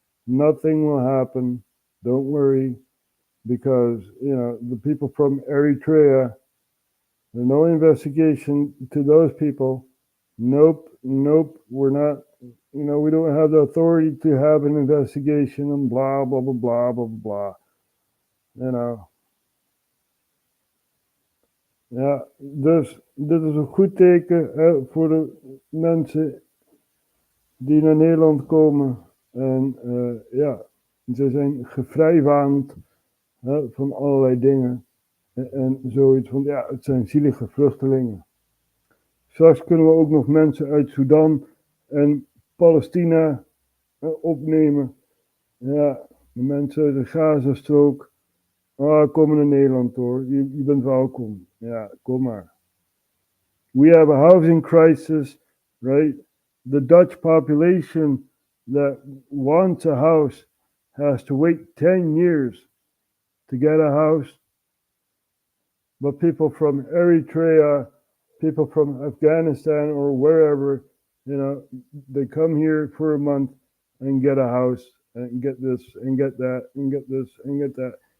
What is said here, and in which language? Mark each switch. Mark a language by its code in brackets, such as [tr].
[en] Nothing will happen. Don't worry, because the people from Eritrea, there's no investigation to those people. Nope, we're not. We don't have the authority to have an investigation and blah blah blah blah blah blah. [nl] Ja, dus dit is een goed teken voor de mensen die naar Nederland komen. En ze zijn gevrijwaand van allerlei dingen. En zoiets van, het zijn zielige vluchtelingen. Straks kunnen we ook nog mensen uit Sudan en Palestina opnemen. Ja, de mensen uit de Gazastrook. Kom naar Nederland hoor, je bent welkom. Ja, kom maar. [en] We have a housing crisis, right? The Dutch population that wants a house has to wait 10 years to get a house. But people from Eritrea, people from Afghanistan or wherever, they come here for a month and get a house and get this and get that and get this and get that.